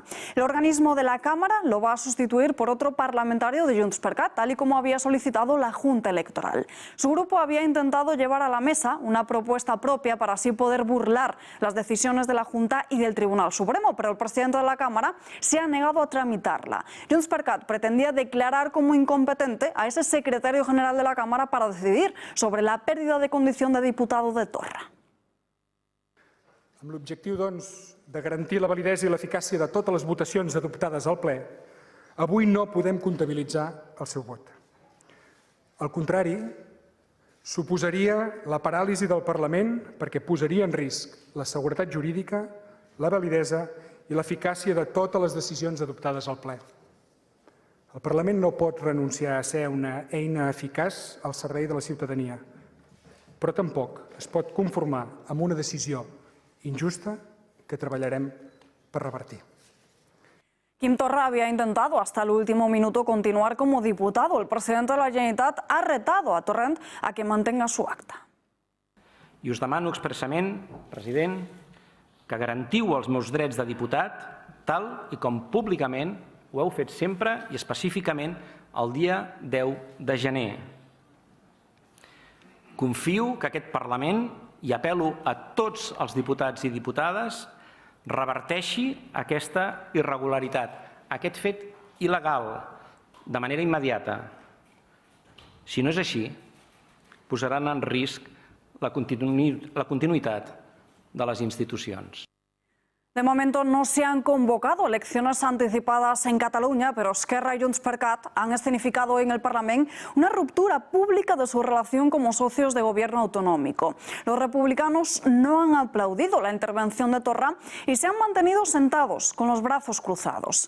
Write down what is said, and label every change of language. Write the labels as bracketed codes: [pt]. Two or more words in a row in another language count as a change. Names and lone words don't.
[es] El organismo de la Cámara lo va a sustituir por otro parlamentario de Junts per Cat, tal y como había solicitado la Junta Electoral. Su grupo había intentado llevar a la mesa una propuesta propia para así poder burlar las decisiones de la Junta y del Tribunal Supremo, pero el presidente de la Cámara se ha negado a tramitarla. Junts per Cat pretendía declarar como incompetente a ese secretario general de la Cámara para decidir sobre la pérdida de condición de diputado de Torra. [ca] Amb l'objectiu, doncs, de garantir la validesa i l'eficàcia de totes les votacions adoptades al ple, avui no podem comptabilitzar el seu vot. Al contrari, suposaria la paràlisi del Parlament perquè posaria en risc la seguretat jurídica, la validesa i l'eficàcia de totes les decisions adoptades al ple. El Parlament no pot renunciar a ser una eina eficaç al servei de la ciutadania, però tampoc es pot conformar amb una decisió injusta que treballarem per revertir. [es] Quim Torra había intentado hasta el último minuto continuar como diputado. El presidente de la Generalitat ha retado a Torrent a que mantenga su acta. [ca] I us demano expressament, president, que garantiu els meus drets de diputat, tal i com públicament ho heu fet sempre i específicament el dia 10 de gener. Confio que aquest Parlament, i apel·lo a tots els diputats i diputades, reverteixi aquesta irregularitat, aquest fet il·legal, de manera immediata. Si no és així, posaran en risc la continuïtat de [es] las instituciones. De momento no se han convocado elecciones anticipadas en Cataluña, pero Esquerra y Junts per Cat han escenificado en el Parlamento una ruptura pública de su relación como socios de gobierno autonómico. Los republicanos no han aplaudido la intervención de Torra y se han mantenido sentados con los brazos cruzados.